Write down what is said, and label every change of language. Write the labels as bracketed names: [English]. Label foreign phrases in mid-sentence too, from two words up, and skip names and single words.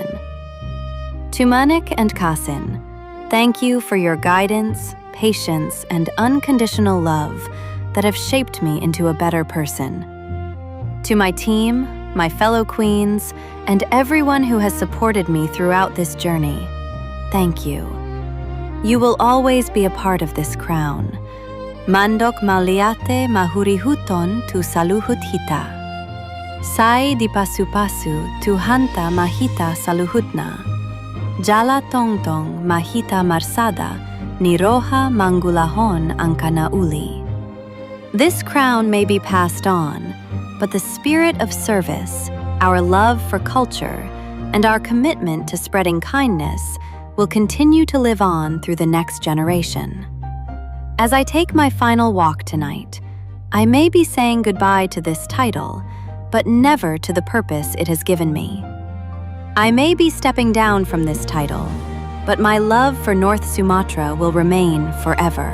[English] To Manik and Kasin, thank you for your guidance, patience, and unconditional love that have shaped me into a better person. To my team, my fellow queens, and everyone who has supported me throughout this journey, thank you. You will always be a part of this crown. [Batak Toba] Mandok maliate mahurihuton tu saluhut hita. Sai di pasu-pasu tu hanta mahita saluhutna. Jala tongtong mahita marsada niroha mangulahon angkana uli. [English] This crown may be passed on, but the spirit of service, our love for culture, and our commitment to spreading kindness will continue to live on through the next generation. As I take my final walk tonight, I may be saying goodbye to this title, but never to the purpose it has given me. I may be stepping down from this title, but my love for North Sumatra will remain forever.